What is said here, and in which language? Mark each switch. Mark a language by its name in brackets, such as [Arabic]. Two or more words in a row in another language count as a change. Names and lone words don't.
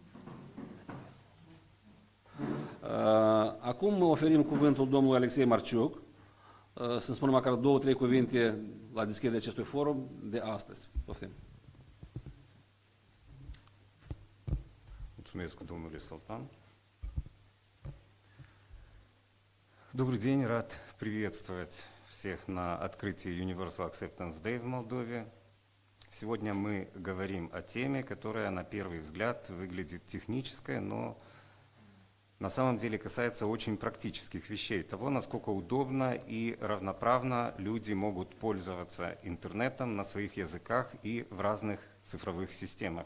[Romanian] Acum oferim cuvântul domnului Alexei Marciuc să spună măcar 2-3 cuvinte la deschiderea acestui forum de astăzi. Poftim. Mulțumesc, domnule Салтан. [Russian] Добрый день, рад приветствовать всех на открытии Universal Acceptance Day в Молдове. Сегодня мы говорим о теме, которая на первый взгляд выглядит технической, но на самом деле касается очень практических вещей, того, насколько удобно и равноправно люди могут пользоваться интернетом на своих языках и в разных цифровых системах.